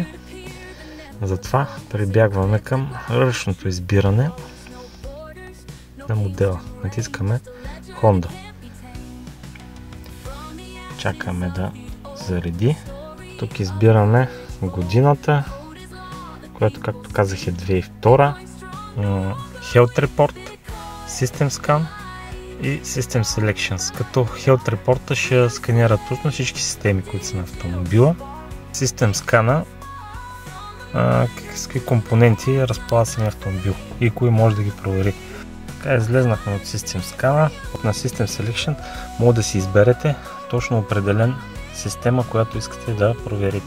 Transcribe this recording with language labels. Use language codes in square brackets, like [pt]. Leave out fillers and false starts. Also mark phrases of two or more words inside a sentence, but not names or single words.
[bg] Затова прибягваме към ръчното избиране на модела. Натискаме Honda. Чакаме да зареди. Тук избираме годината, която, както казах, е 2002. Health Report, System Scan и System Selections. Като Health Report ще сканира точно всички системи, които са на автомобила. System Scan с какви компоненти разполага самия автомобил и кои може да ги провери. Така излезнахме от System Scan. На System Selection може да си изберете точно определен система, която искате да проверите.